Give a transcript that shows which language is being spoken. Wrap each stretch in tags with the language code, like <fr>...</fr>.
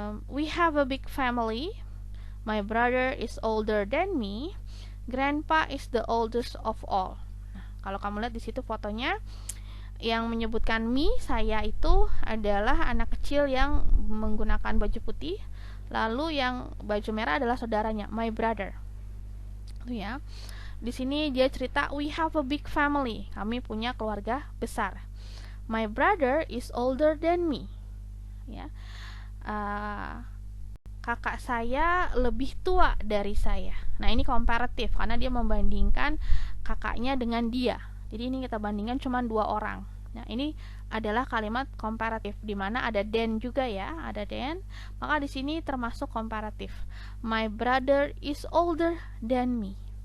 <en>We have a big family. My brother is older than me. Grandpa is the oldest of all.</en> <id>Nah, kalau kamu lihat di situ fotonya, yang menyebutkan me, saya itu adalah anak kecil yang menggunakan baju putih. Lalu yang baju merah adalah saudaranya,</id> <en>my brother.</en> <id>Ya. Di sini dia cerita</id> <en>we have a big family.</en> <id>Kami punya keluarga besar.</id> <en>My brother is older than me.</en> <id>Ya. Kakak saya lebih tua dari saya. Nah, ini komparatif karena dia membandingkan kakaknya dengan dia. Jadi ini kita bandingkan cuma dua orang. Nah, ini adalah kalimat komparatif di mana ada than juga ya, ada than. Maka di sini termasuk komparatif.</id> <en>My brother is older than me.</en>